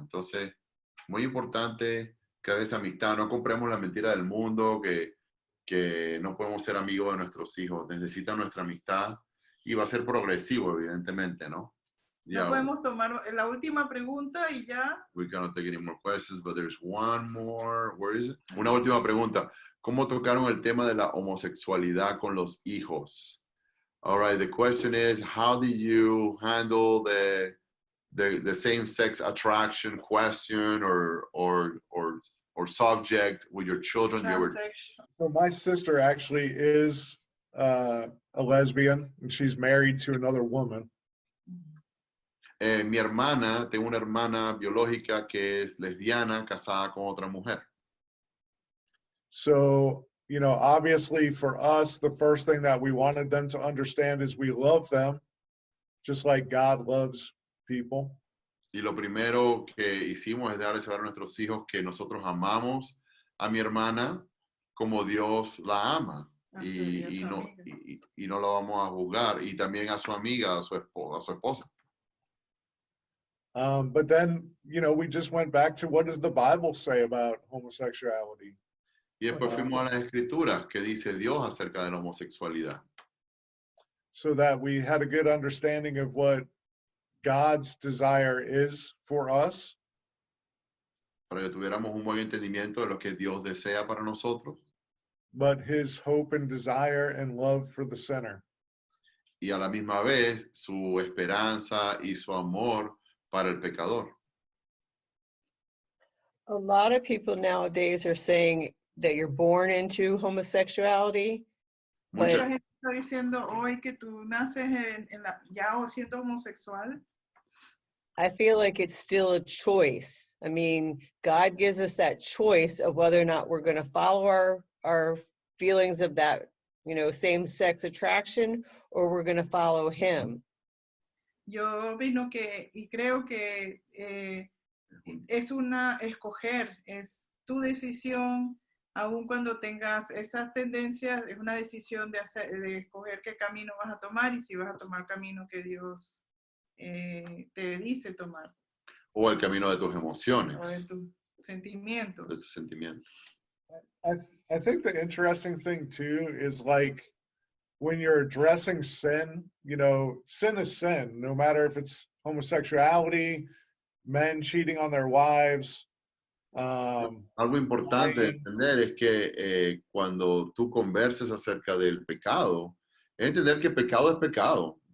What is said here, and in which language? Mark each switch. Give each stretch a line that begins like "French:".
Spanish: Entonces, muy importante crear esa amistad. No compremos la mentira del mundo que no podemos ser amigos de nuestros hijos. Necesitan nuestra amistad y va a ser progresivo, evidentemente, ¿no? No podemos tomar la última pregunta y ya.
English: We cannot take any more questions, but there's one more. Where is it?
Spanish: Una última pregunta. ¿Cómo tocaron el tema de la homosexualidad con los hijos?
English: All right, the question is, how did you handle the same-sex attraction question or subject with your children? So my sister actually is a lesbian, and she's married to another woman.
Spanish: Mi hermana, tengo una hermana biológica que es lesbiana, casada con otra mujer.
English: So, you know, obviously for us, the first thing that we wanted them to understand is we love them, just like God loves people.
Spanish: Y lo primero que hicimos es darles saber a nuestros hijos que nosotros amamos a mi hermana como Dios la ama. Y no la vamos a juzgar. Y también a su amiga, a su esposa.
English: But then, you know, we just went back to what does the Bible say about homosexuality?
Spanish: Y después fuimos a las escrituras que dice Dios acerca de la homosexualidad.
English: So that we had a good understanding of what God's desire is for us.
Spanish: Para que tuviéramos un buen entendimiento de lo que Dios desea para nosotros.
English: But his hope and desire and love for the sinner.
Spanish: Y a la misma vez su esperanza y su amor para el pecador.
English: A lot of people nowadays are saying that you're born into homosexuality.
Spanish: Mucha
English: But
Spanish: gente está diciendo hoy que tú naces ya o siendo homosexual.
English: I feel like it's still a choice. I mean, God gives us that choice of whether or not we're going to follow our feelings of that, you know, same-sex attraction, or we're going to follow him.
Spanish: Yo opino y creo que es una escoger, es tu decisión, aun cuando tengas esas tendencias, es una decisión de escoger qué camino vas a tomar y si vas a tomar el camino que Dios te dice tomar. O el camino de tus emociones. O de tus sentimientos. De tus sentimientos.
English: I think the interesting thing too is like when you're addressing sin, you know, sin is sin, no matter if it's homosexuality, men cheating on their wives.
Spanish: Algo importante de entender es que cuando tú converses acerca del pecado, es entender que pecado es pecado.